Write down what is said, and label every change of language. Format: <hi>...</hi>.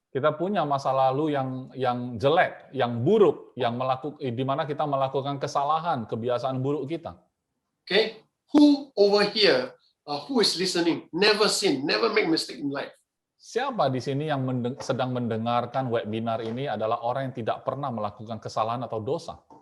<id>kita punya masa lalu yang jelek, yang buruk, di mana kita melakukan kesalahan, kebiasaan buruk kita.</id> <en>Okay? Who over here, who is listening, never sin, never make mistake in life?</en> <id>Siapa di sini yang sedang mendengarkan webinar ini adalah orang yang tidak pernah melakukan kesalahan atau dosa?</id>